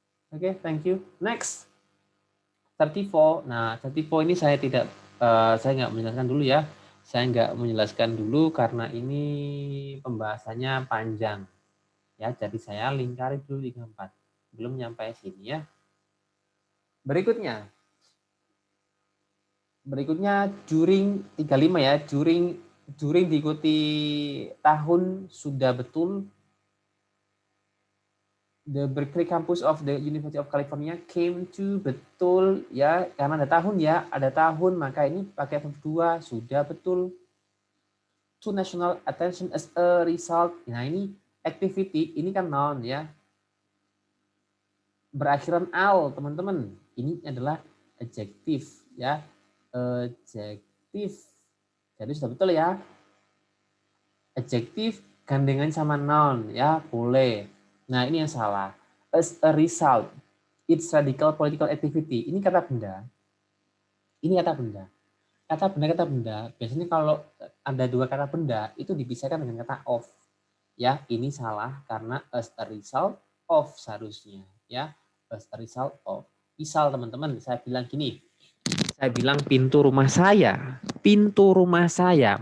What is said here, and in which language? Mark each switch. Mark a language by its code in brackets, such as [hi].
[en] Oke, thank you. Next. 34. [id] Nah, 34 ini saya nggak menjelaskan dulu ya. Saya nggak menjelaskan dulu karena ini pembahasannya panjang. Ya, jadi saya lingkari dulu 34. Belum nyampe sini ya. Berikutnya during 35 ya, during during diikuti tahun sudah betul. [en] The Berkeley campus of the University of California came to, [id] betul ya, karena ada tahun ya, ada tahun, maka ini pakai verb 2 sudah betul. [en] To national attention as a result. [id] Nah, ini activity, ini kan noun ya. Berakhiran al, teman-teman. Ini adalah adjective ya. Adjective. Jadi sudah betul ya. Adjective gandengan sama noun ya, boleh. Nah, ini yang salah. [en] As a result, its radical political activity. [id] Ini kata benda. Ini kata benda. Kata benda. Biasanya kalau ada dua kata benda, itu dipisahkan dengan kata of. Ya, ini salah karena [en] as a result of [id] seharusnya. Ya, [en] as a result of. [id] Misal teman-teman, saya bilang gini. Saya bilang pintu rumah saya. Pintu rumah saya.